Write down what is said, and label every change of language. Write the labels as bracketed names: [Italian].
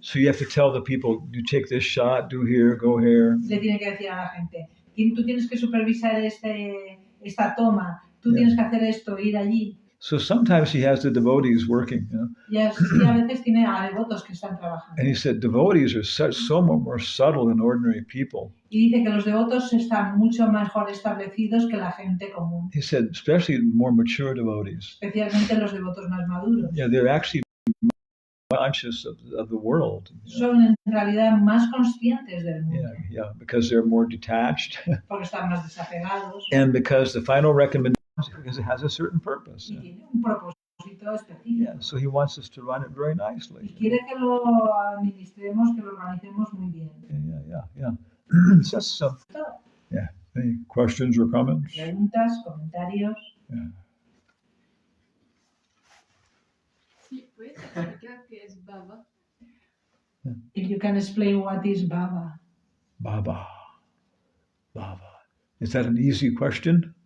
[English] So you have to tell the people, you take this shot, do here, go here. [Spanish] Le tiene que decir a la gente, tú tienes que supervisar esta toma, tú tienes que hacer esto, ir allí. [English] So sometimes he has the devotees working. [Spanish] Y a veces tiene a devotos que están trabajando. [English] And he said devotees are so much more subtle than ordinary people. [Spanish] Y dice que los devotos están mucho mejor establecidos que la gente común. [English] He said especially more mature devotees. [Spanish] Especialmente los devotos más maduros. [English] Yeah, they're actually conscious of the world. [Spanish] Son en realidad más conscientes del mundo. [English] Yeah, because they're more detached. [Spanish] Porque están más desapegados. [English] And because the final recommendation because it has a certain purpose. [Spanish] Y tiene un propósito específico. [English] Yeah, so he wants us to run it very nicely. [Spanish] Y quiere que lo administremos, que lo organicemos muy bien. [English] Yeah. So, yeah. Any questions or comments? [Spanish] Preguntas, comentarios. Yeah. Sí, puedes explicar qué es Baba. [English] If you can explain what is Baba. Baba. Is that an easy question?